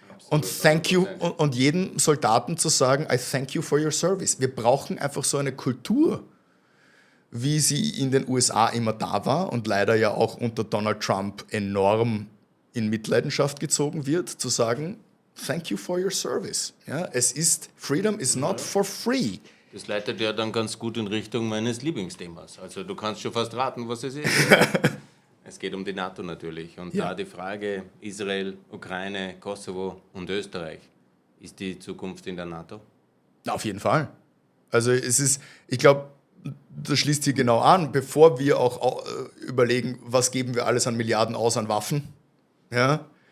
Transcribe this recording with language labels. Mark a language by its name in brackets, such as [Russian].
[German] Und [English] thank you, [German] und jedem Soldaten zu sagen, [English] I thank you for your service. [German] Wir brauchen einfach so eine Kultur, wie sie in den USA immer da war und leider ja auch unter Donald Trump enorm in Mitleidenschaft gezogen wird, zu sagen, [English] thank you for your service. [German] Ja, [English] freedom is not for free. [German] Das leitet ja dann ganz gut in Richtung meines Lieblingsthemas. Also du kannst schon fast raten, was es ist. Es geht um die NATO natürlich. Und da die Frage Israel, Ukraine, Kosovo und Österreich. Ist die Zukunft in der NATO? Auf jeden Fall. Also ich glaube, das schließt hier genau an, bevor wir auch überlegen, was geben wir alles an Milliarden aus an Waffen. Ja?